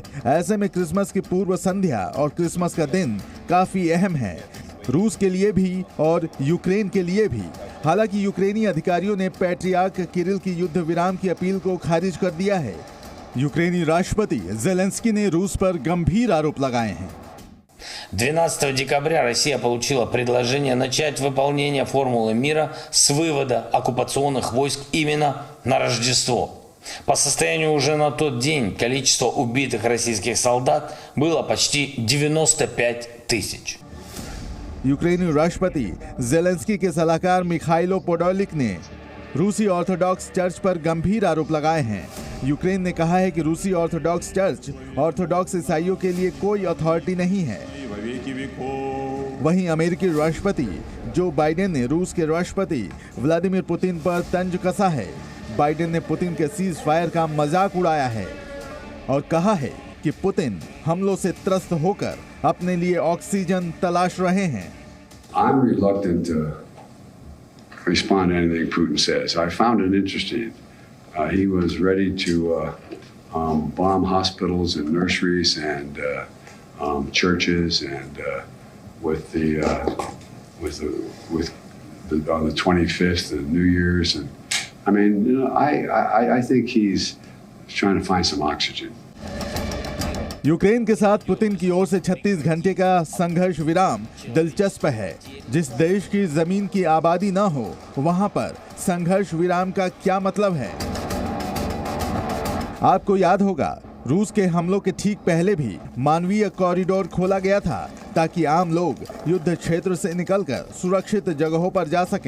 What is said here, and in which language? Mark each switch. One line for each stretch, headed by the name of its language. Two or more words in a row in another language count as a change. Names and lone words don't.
Hindi: ऐसे में क्रिसमस की पूर्व संध्या और क्रिसमस का दिन काफी अहम है, रूस के लिए भी और यूक्रेन के लिए भी। हालांकि यूक्रेनी अधिकारियों ने पैट्रियार्क किरिल की युद्ध विराम की अपील को खारिज कर दिया है। यूक्रेनी राष्ट्रपति ज़ेलेंस्की ने रूस पर गंभीर आरोप लगाए हैं।
Russian: 12 декабря Россия получила предложение начать выполнение формулы мира с вывода оккупационных войск именно на Рождество. По состоянию уже на тот день количество убитых российских солдат было почти 95 тысяч.
Hindi: यूक्रेनी राष्ट्रपति ज़ेलेंस्की के सलाहकार मिखाइलो पोडोलिक ने रूसी ऑर्थोडॉक्स चर्च पर गंभीर आरोप लगाए हैं। यूक्रेन ने कहा है कि रूसी ऑर्थोडॉक्स चर्च ऑर्थोडॉक्स ईसाइयों के लिए कोई अथॉरिटी नहीं है। वहीं अमेरिकी राष्ट्रपति जो बाइडेन ने रूस के राष्ट्रपति व्लादिमीर पुतिन पर तंज कसा है। बाइडेन ने पुतिन के
English: cease fire
Hindi: का मजाक उड़ाया है और कहा है कि पुतिन हमलों से त्रस्त होकर अपने लिए ऑक्सीजन तलाश रहे हैं।
English: I'm reluctant to respond to anything Putin says. I found it interesting. He was ready to bomb hospitals and nurseries and churches and on the 25th and New Year's, and I mean, you know, I think he's trying to find some oxygen.
Hindi: यूक्रेन के साथ पुतिन की ओर से 36 घंटे का संघर्ष विराम दिलचस्प है। जिस देश की जमीन की आबादी ना हो वहां पर संघर्ष विराम का क्या मतलब है? आपको याद होगा रूस के हमलों के ठीक पहले भी मानवीय कॉरिडोर खोला गया था ताकि आम लोग युद्ध क्षेत्र से निकलकर सुरक्षित जगहों पर जा सकें।